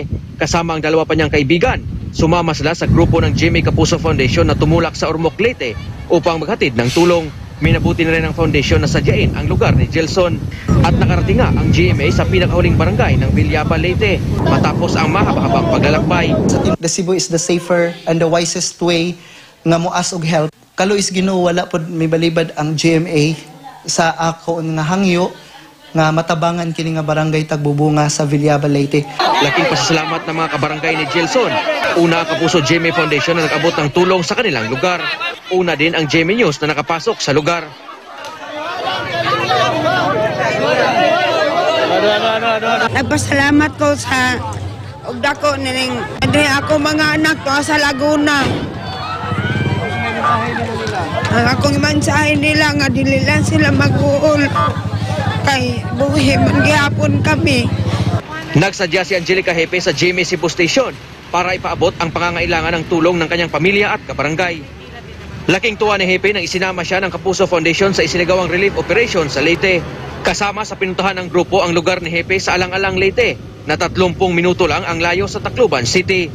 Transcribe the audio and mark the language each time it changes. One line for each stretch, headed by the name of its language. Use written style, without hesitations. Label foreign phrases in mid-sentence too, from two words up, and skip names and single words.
Filipino: Kasama ang 2 pa niyang kaibigan. Sumama sila sa grupo ng GMA Kapuso Foundation na tumulak sa Ormoc, Leyte upang maghatid ng tulong. Minabuti na rin ng foundation na sadyain ang lugar ni Gilson. At nakarating nga ang GMA sa pinakahuling barangay ng Villaba, Leyte matapos ang mahaba-habang paglalakbay.
English: The Cebu is the safer and the wisest way
Cebuano: nga moas og
English: help.
Cebuano: Kalo is Ginoo, wala pod may balibad ang GMA sa ako nga hangyo nga matabangan kini nga barangay Tagbubunga sa Villaba, Leyte.
Filipino: Laking pasasalamat ng mga kabarangay ni Gilson. Una, Kapuso GMA Foundation na nag-abot ng tulong sa kanilang lugar. Una din ang GMA News na nakapasok sa lugar.
Cebuano: Nagpasalamat ko sa dako nining ako mga anak ko sa Laguna. Ang akong mensahe nila nga dili lang sila mag-uol kay buhi man gihapon kami.
Filipino: Nagsadya si Angelica Hepe sa GMA Cebu Station para ipaabot ang pangangailangan ng tulong ng kanyang pamilya at kabarangay. Laking tuwa ni Hepe nang isinama siya ng Kapuso Foundation sa isinagawang relief operation sa Leyte. Kasama sa pinuntahan ng grupo ang lugar ni Hepe sa Alang-Alang, Leyte na 30 minuto lang ang layo sa Tacloban City.